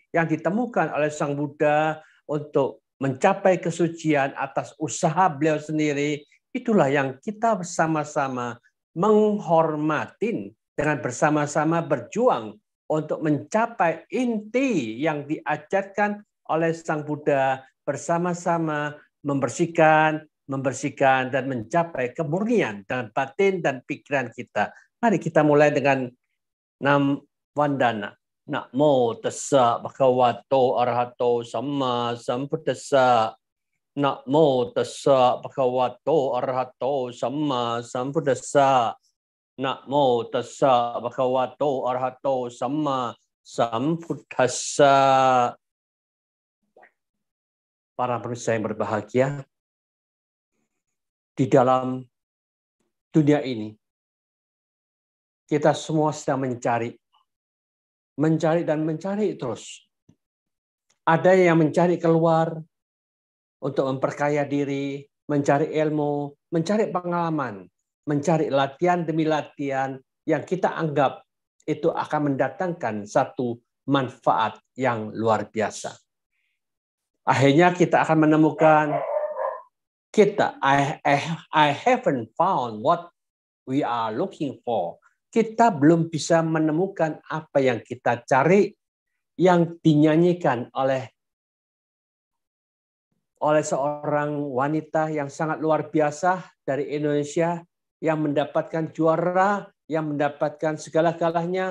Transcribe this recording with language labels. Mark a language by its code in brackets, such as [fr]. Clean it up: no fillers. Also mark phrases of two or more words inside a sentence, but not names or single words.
[id] yang ditemukan oleh Sang Buddha untuk mencapai kesucian atas usaha beliau sendiri, itulah yang kita bersama-sama menghormatin dengan bersama-sama berjuang untuk mencapai inti yang diajarkan oleh Sang Buddha, bersama-sama membersihkan, dan mencapai kemurnian dalam batin dan pikiran kita. Mari kita mulai dengan Nam Wandana. [pi] Namo tassa bhagavato arahato samma sambuddhassa. Namo tassa bhagavato arahato samma sambuddhassa. Namo tassa bhagavato arahato samma sambuddhassa. [id] Para pemirsa yang berbahagia, di dalam dunia ini kita semua sedang mencari dan mencari terus. Ada yang mencari keluar untuk memperkaya diri, mencari ilmu, mencari pengalaman, mencari latihan demi latihan yang kita anggap itu akan mendatangkan satu manfaat yang luar biasa. Akhirnya kita akan menemukan [en] I haven't found what we are looking for. [id] Kita belum bisa menemukan apa yang kita cari yang dinyanyikan oleh seorang wanita yang sangat luar biasa dari Indonesia yang mendapatkan juara, yang mendapatkan segala-galanya.